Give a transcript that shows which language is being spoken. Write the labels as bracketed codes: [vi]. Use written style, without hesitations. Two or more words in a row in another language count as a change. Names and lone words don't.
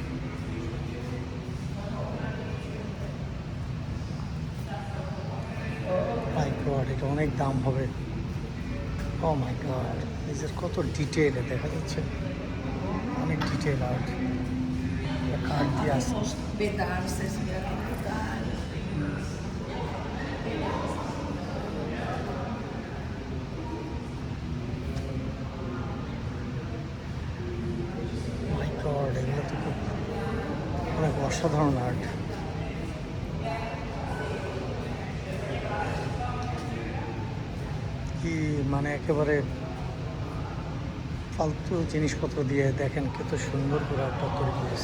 [en] my god, [bn] এটা অনেক দাম হবে। [en] oh my god, [bn] নিজের কত ডিটেল দেখা যাচ্ছে, অনেক [en] detail art. [bn] কাঠ দিয়ে আসছে। [es] Vedarses, mira qué brutal. [en] my god, [bn] এগুলো তো খুব অনেক অসাধারণ আর্ট। কি মানে একেবারে ফালতু জিনিসপত্র দিয়ে দেখেন কত সুন্দর করে আর্টটা তৈরি করেছে।